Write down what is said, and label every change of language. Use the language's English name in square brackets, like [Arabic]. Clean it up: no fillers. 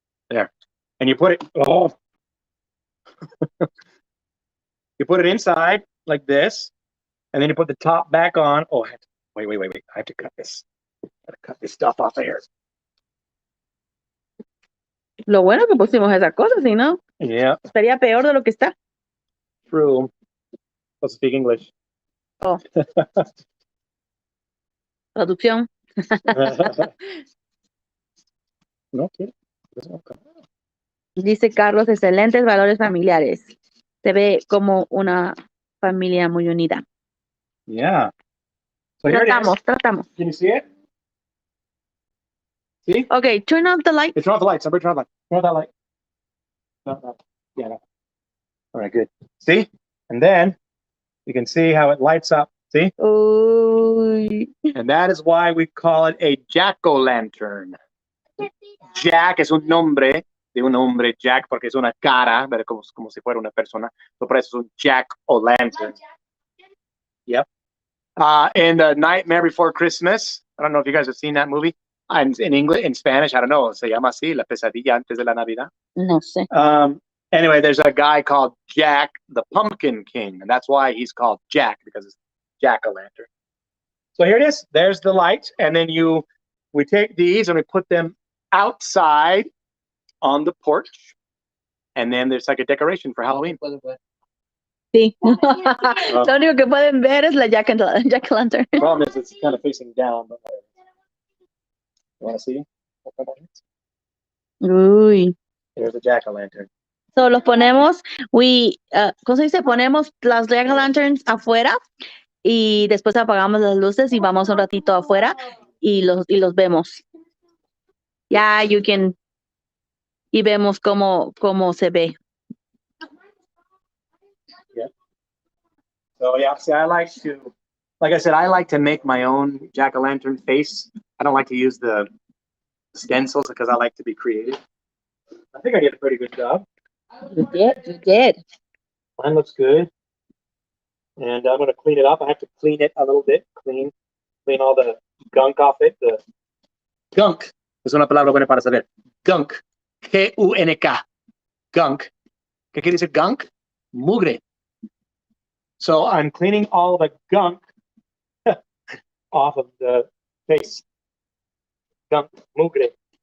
[English] There. And you put it, you put it inside like this, and then you put the top back on. Oh, wait. I have to cut this. I gotta cut this stuff off of here. [Spanish] Lo bueno que pusimos esa cosa, si no, [English] Yeah, [Spanish] estaría peor de lo que está. [English] true. Let's speak English. Oh. [Spanish] Traducción. [English] No, kid. [Spanish] Dice Carlos, excelentes valores familiares. Se ve como una familia muy unida. [English] Yeah. So here it is. [Spanish] Tratamos. [English] Can you see it? See? Okay, turn off the light. Turn off the light. Somebody turn off the light. Turn off that light. No. Yeah, no. All right, good. See? And then you can see how it lights up. See? Uy. And that is why we call it a jack-o'-lantern. [Spanish] Jack es un nombre de un hombre, Jack, porque es una cara, pero como si fuera una persona. So por eso es un jack-o'-lantern. Yep. [English] And Nightmare Before Christmas. I don't know if you guys have seen that movie. In English, in Spanish, I don't know. [Spanish] Se llama así, La Pesadilla Antes de la Navidad. No sé. [English] Anyway, there's a guy called Jack the Pumpkin King, and that's why he's called Jack, because it's jack-o'-lantern. So here it is. There's the light, and then we take these and we put them outside on the porch, and then there's like a decoration for Halloween. [Spanish] Sí. Lo único que pueden ver es la jack-o'-lantern. [English] The problem is it's kind of facing down, but whatever. You want to see? Uy. Here's the jack-o'-lantern. [Spanish] So los ponemos, ¿cómo se dice? Ponemos las jack-o'-lanterns afuera y después apagamos las luces y vamos un ratito afuera y los vemos. Ya, y vemos cómo se ve. [English] Yeah. So yeah, see, like I said, I like to make my own jack-o'-lantern face. I don't like to use the stencils because I like to be creative. I think I did a pretty good job. You did. Mine looks good. And I'm going to clean it up. I have to clean it a little bit. Clean all the gunk off it. [Spanish] The gunk es una palabra buena para saber. Gunk. G-U-N-K. Gunk. ¿Qué quiere decir gunk? Mugre. [English] So I'm cleaning all the gunk off of the face. Gunk, mugre.